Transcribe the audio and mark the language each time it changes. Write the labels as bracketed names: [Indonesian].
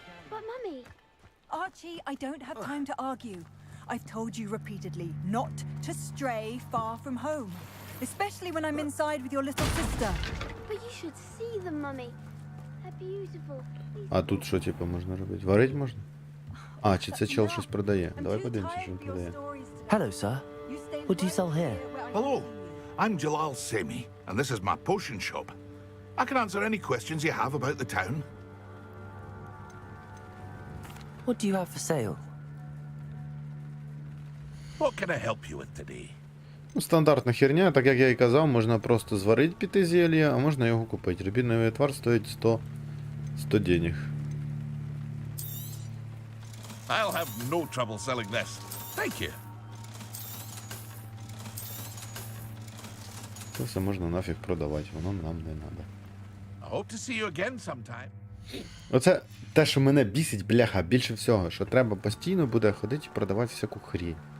[English] But Mummy... Archie, I don't have time to argue. I've told you repeatedly not to stray far from home, especially when I'm inside with your little sister. But you should see them, Mummy. They're beautiful. [Ukrainian] А тут що, типу, можна робити? Варить можна? А, чи це чел щось продає? Давай подивимося, що він продає. [English] Hello, sir. What do you sell here? Hello, I'm Jalal Semi, and this is my potion shop. I can answer any questions you have about the town. What do you have for sale? What can I help you with today? [Ukrainian] Ну, стандартна херня, так як я і казав, можна просто зварити піти зелье, а можна його купити. Рубіновий отвар стоїть 100 денег. [English] I'll have no trouble selling this. Thank you. [Ukrainian] Це все можна нафіг продавати, воно нам не треба. [English] I hope to see you again sometime. [Ukrainian] Оце те, що мене бісить, бляха, більше всього, що треба постійно буде ходити і продавати всяку хрінь.